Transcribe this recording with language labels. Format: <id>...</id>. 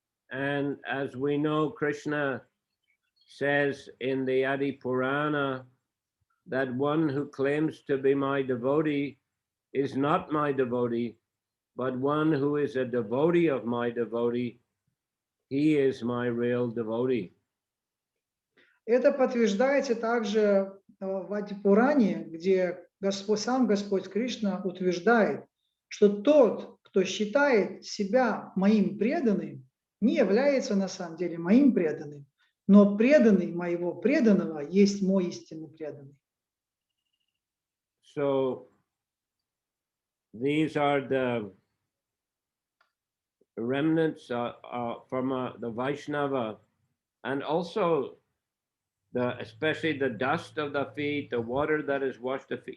<en>And as we know, Krishna says in the Adi Purana that one who claims to be my devotee is not my devotee, but one who is a devotee of my devotee, he is my real devotee.</en> <ru>Это подтверждается также в Ади-Пуране, где сам Господь Кришна утверждает, что тот, кто считает себя моим преданным, не является на самом деле моим преданным, но преданный моего преданного есть мой истинный преданный.</ru> <en>So these are the remnants from the Vaishnava, and also especially the dust of the feet, the water that is washed the feet.</en>